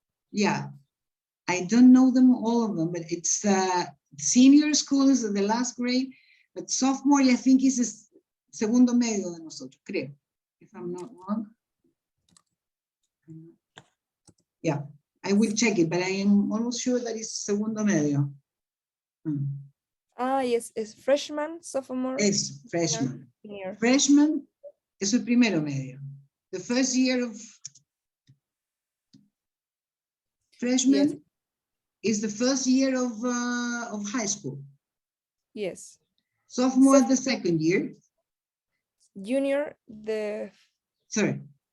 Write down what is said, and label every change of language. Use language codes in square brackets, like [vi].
[en] Yeah, I don't know them, all of them, but it's senior school is the last grade, but sophomore, I think, is the [es] segundo medio de nosotros, creo, [en] if I'm not wrong. Yeah, I will check it, but I am almost sure that it's segundo medio. Yes, it's freshman, sophomore. [es] Es freshman. Senior. Freshman es el primero medio. [en] The first year of freshman is the first year of high school. Yes. Sophomore, the second year. Junior, the third.